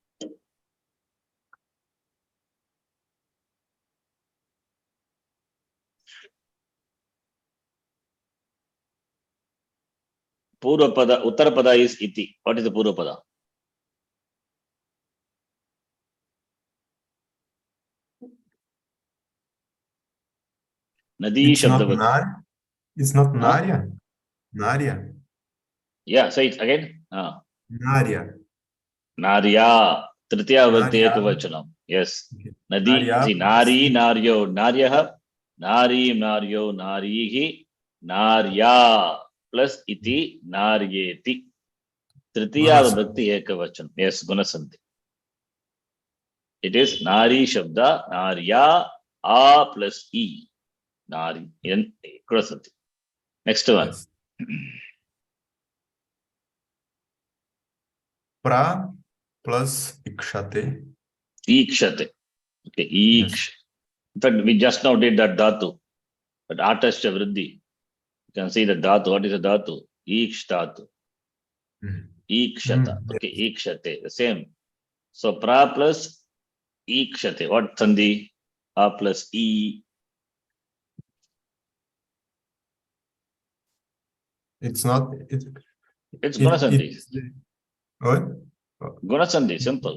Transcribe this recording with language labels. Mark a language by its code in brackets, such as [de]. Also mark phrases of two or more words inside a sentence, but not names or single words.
[sa] Purva Pada, Uttara Pada [en] is Iti. What is the Purva Pada? [sa] Nadi Shabda. [en] It's not Narya. Narya. Yeah, say it again. Narya. Narya. [sa] Tritiya Vibhakti Ekavachanam. [en] Yes. Nadi. [sa] See, Nari, Naryo, Naryaha, Nari, naryo, narihi, narya plus iti, naryeti. Tritiya vibhakti ekavachan. [en] Yes, Gunasandhi. It is [sa] Nari Shabda, [en] Narya, A plus E. Nari, N, Gunasandhi. Next one. Yes. Pra plus ikshate. Ikshate. Okay, Yes. Iksh. In fact, we just now did that dhatu. But [sa] Atascha Vriddhi. [en] You can see the dhatu. What is the dhatu? [sa] Iksh dhatu. Ikshata. [en] Yes. Okay, Ikshate. The same. So pra plus Ikshate. What sandhi? A plus E. It's not. It's Gunasandhi. What? Gunasandhi, simple.